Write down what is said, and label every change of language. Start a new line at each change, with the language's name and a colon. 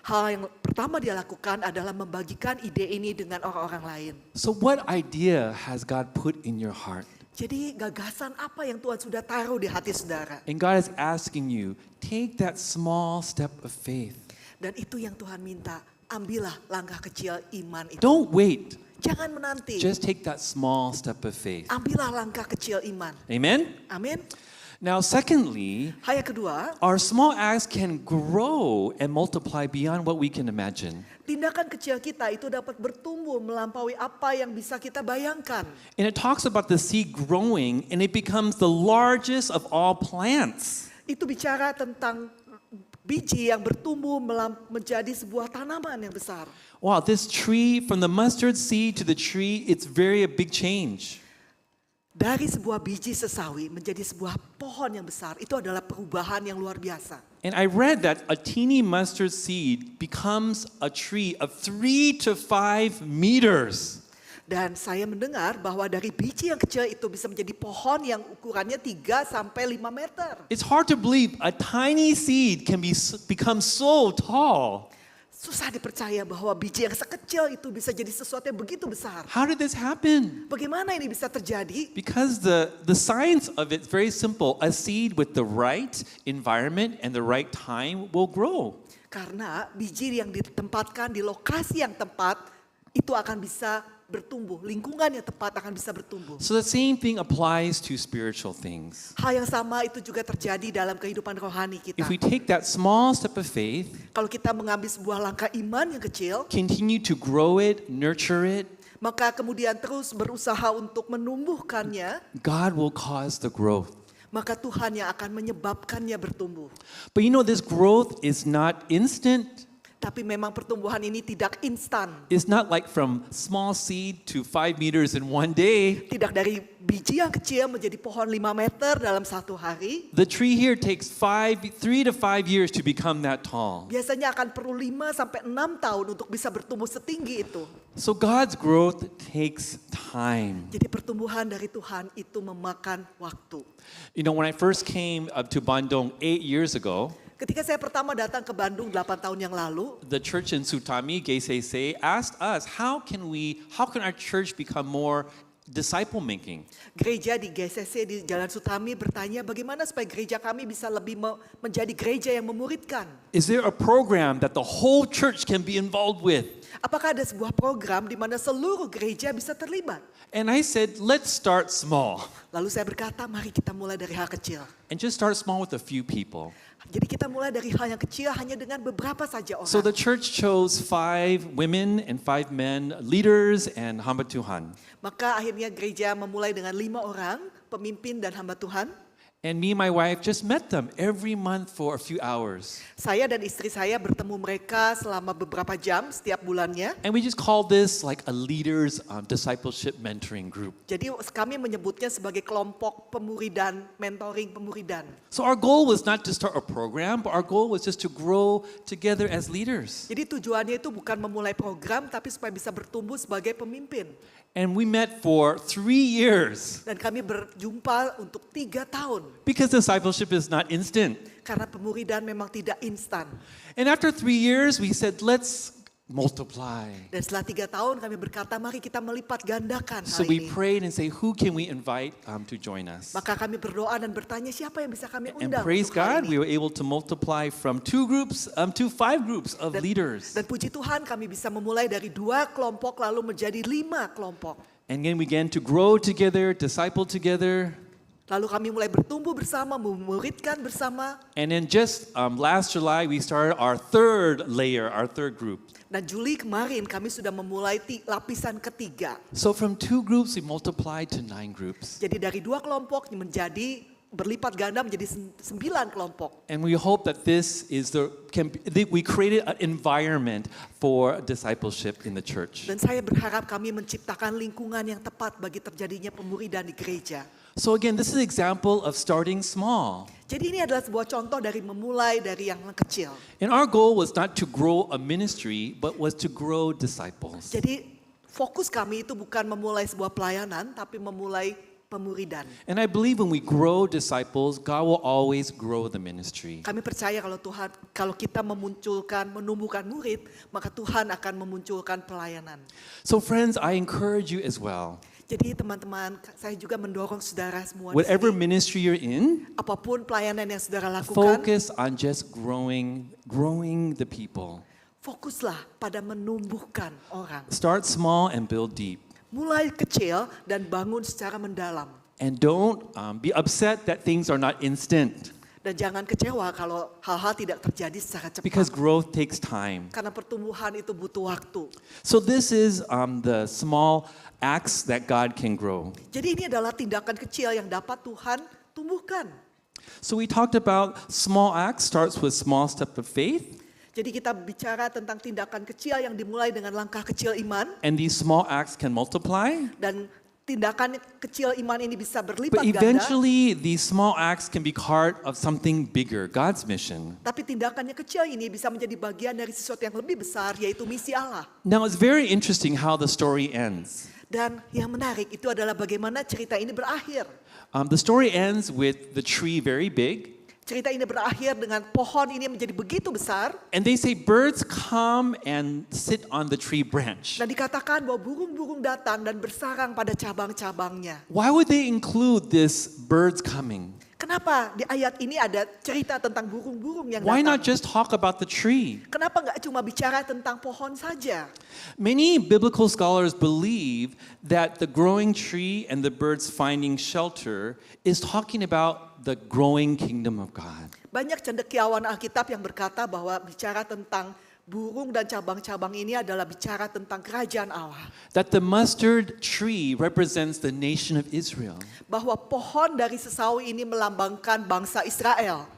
Indonesian: Hal yang pertama dia lakukan adalah membagikan ide ini dengan orang-orang lain.
English: So what idea has God put in your heart?
Indonesian: Jadi gagasan apa yang Tuhan sudah taruh di hati saudara?
English: And God is asking you, take that small step of faith.
Indonesian: Dan itu yang Tuhan minta, ambillah langkah kecil iman itu.
English: Don't wait.
Indonesian: Jangan menanti,
English: Just take that small step of faith.
Indonesian: ambillah langkah kecil iman.
English: Amen?
Indonesian: Amin.
English: Now, secondly,
Indonesian: Hal yang kedua,
English: our small acts can grow and multiply beyond what we can imagine.
Indonesian: tindakan kecil kita itu dapat bertumbuh melampaui apa yang bisa kita bayangkan.
English: And it talks about the seed growing and it becomes the largest of all plants.
Indonesian: Itu bicara tentang biji yang bertumbuh menjadi sebuah tanaman yang besar.
English: Wow, this tree, from the mustard seed to the tree, it's very a big change.
Indonesian: Dari sebuah biji sesawi menjadi sebuah pohon yang besar, itu adalah perubahan yang luar biasa.
English: And I read that a teeny mustard seed becomes a tree of 3 to 5 meters.
Indonesian: Dan saya mendengar bahwa dari biji yang kecil itu bisa menjadi pohon yang ukurannya 3 sampai 5 meter.
English: It's hard to believe a tiny seed can become so tall.
Indonesian: Susah dipercaya bahwa biji yang sekecil itu bisa jadi sesuatu yang begitu besar.
English: How did this happen?
Indonesian: Bagaimana ini bisa terjadi?
English: Because the science of it's very simple. A seed with the right environment and the right time will grow.
Indonesian: Karena biji yang ditempatkan di lokasi yang tepat itu akan bisa bertumbuh. Lingkungan yang tepat akan bisa bertumbuh.
English: So the same thing applies to spiritual things.
Indonesian: Hal yang sama itu juga terjadi dalam kehidupan rohani kita.
English: If we take that small step of faith,
Indonesian: Kalau kita mengambil sebuah langkah iman yang kecil,
English: continue to grow it, nurture it,
Indonesian: maka kemudian terus berusaha untuk menumbuhkannya,
English: God will cause the growth.
Indonesian: maka Tuhan yang akan menyebabkannya bertumbuh.
English: But you know, this growth is not instant.
Indonesian: Tapi memang pertumbuhan ini tidak instan.
English: It's not like from small seed to 5 meters in one day.
Indonesian: Tidak dari biji yang kecil menjadi pohon 5 meter dalam satu hari.
English: The tree here takes 3 to 5 years to become that tall.
Indonesian: Biasanya akan perlu 5 sampai 6 tahun untuk bisa bertumbuh setinggi itu.
English: So God's growth takes time.
Indonesian: Jadi pertumbuhan dari Tuhan itu memakan waktu.
English: You know, when I first came up to Bandung 8 years ago,
Indonesian: Ketika saya pertama datang ke Bandung 8 tahun yang lalu,
English: the church in Sutami, GCC, asked us, how can our church become more disciple making?
Indonesian: gereja di GCC di Jalan Sutami bertanya bagaimana supaya gereja kami bisa lebih menjadi gereja yang memuridkan.
English: Is there a program that the whole church can be involved with?
Indonesian: Apakah ada sebuah program di mana seluruh gereja bisa terlibat?
English: And I said, let's start small.
Indonesian: Lalu saya berkata, mari kita mulai dari hal kecil.
English: And just start small with a few people.
Indonesian: Jadi kita mulai dari hal yang kecil hanya dengan beberapa saja orang.
English: So the church chose 5 women and 5 men, leaders and
Indonesian: hamba Tuhan. Maka akhirnya gereja memulai dengan 5 orang, pemimpin dan hamba Tuhan.
English: And me and my wife just met them every month for a few hours.
Indonesian: Saya dan istri saya bertemu mereka selama beberapa jam setiap bulannya.
English: And we just call this like a leaders discipleship mentoring group.
Indonesian: Jadi kami menyebutnya sebagai kelompok pemuridan, mentoring pemuridan.
English: So our goal was not to start a program, but our goal was just to grow together as leaders.
Indonesian: Jadi tujuannya itu bukan memulai program, tapi supaya bisa bertumbuh sebagai pemimpin.
English: And we met for 3 years
Indonesian: Dan kami berjumpa untuk 3 tahun.
English: because discipleship is not instant.
Indonesian: Karena pemuridan memang tidak instan.
English: And after 3 years, we said, let's multiply.
Indonesian: Dan setelah 3 tahun kami berkata, mari kita melipat gandakan
English: So
Indonesian: hal
English: we
Indonesian: ini.
English: prayed and say, who can we invite to join us?
Indonesian: Maka kami berdoa dan bertanya siapa yang bisa kami
English: And
Indonesian: undang
English: praise
Indonesian: untuk hal
English: God,
Indonesian: ini.
English: we were able to multiply from 2 groups to 5 groups of leaders.
Indonesian: Dan puji Tuhan kami bisa memulai dari 2 kelompok lalu menjadi 5 kelompok.
English: And then we began to grow together, disciple together.
Indonesian: Lalu kami mulai bertumbuh bersama, memuridkan bersama.
English: And then just last July, we started our 3rd layer, our 3rd group.
Indonesian: Dan Juli kemarin kami sudah memulai lapisan ketiga.
English: So from 2 groups, we multiplied to 9 groups.
Indonesian: Jadi dari 2 kelompok menjadi berlipat ganda menjadi 9 kelompok.
English: And we hope that this is we created an environment for discipleship in the church.
Indonesian: Dan saya berharap kami menciptakan lingkungan yang tepat bagi terjadinya pemuridan di gereja.
English: So again, this is an example of starting small.
Indonesian: Jadi ini adalah sebuah contoh dari memulai dari yang kecil.
English: And our goal was not to grow a ministry, but was to grow disciples.
Indonesian: Jadi fokus kami itu bukan memulai sebuah pelayanan, tapi memulai pemuridan.
English: And I believe when we grow disciples, God will always grow the ministry.
Indonesian: Kami percaya kalau kita menumbuhkan murid, maka Tuhan akan memunculkan pelayanan.
English: So friends, I encourage you as well.
Indonesian: Jadi teman-teman, saya juga mendorong saudara semua di
English: Whatever
Indonesian: sini,
English: ministry you're in,
Indonesian: apapun pelayanan yang saudara lakukan,
English: focus on just growing the people.
Indonesian: fokuslah pada menumbuhkan orang.
English: Start small and build deep.
Indonesian: Mulai kecil dan bangun secara mendalam.
English: And don't be upset that things are not instant,
Indonesian: Dan jangan kecewa kalau hal-hal tidak terjadi secara cepat.
English: because growth takes time.
Indonesian: Karena pertumbuhan itu butuh waktu.
English: So this is the small acts that God can grow.
Indonesian: Jadi ini adalah tindakan kecil yang dapat Tuhan tumbuhkan.
English: So we talked about small acts starts with small step of faith,
Indonesian: Jadi kita bicara tentang tindakan kecil yang dimulai dengan langkah kecil iman.
English: and these small acts can multiply.
Indonesian: Dan tindakan kecil iman ini bisa
English: But
Indonesian: berlipat ganda.
English: eventually, these small acts can be part of something bigger, God's mission.
Indonesian: Tapi tindakannya kecil ini bisa menjadi bagian dari sesuatu yang lebih besar, yaitu misi Allah.
English: Now, it's very interesting how the story ends.
Indonesian: Dan yang menarik itu adalah bagaimana cerita ini berakhir.
English: The story ends with the tree very big,
Indonesian: Cerita ini berakhir dengan pohon ini menjadi begitu besar.
English: and they say birds come and sit on the tree branch.
Indonesian: Dan dikatakan bahwa burung-burung datang dan bersarang pada cabang-cabangnya.
English: Why would they include this birds coming?
Indonesian: Kenapa di ayat ini ada cerita tentang burung-burung yang
English: Why not
Indonesian: datang?
English: just talk about the tree?
Indonesian: Kenapa nggak cuma bicara tentang pohon saja?
English: Many biblical scholars believe that the growing tree and the birds finding shelter is talking about the growing kingdom of God.
Indonesian: Banyak cendekiawan Alkitab yang berkata bahwa bicara tentang burung dan cabang-cabang ini adalah bicara tentang kerajaan Allah.
English: That the mustard tree represents the nation of Israel.
Indonesian: Bahwa pohon dari sesawi ini melambangkan bangsa Israel.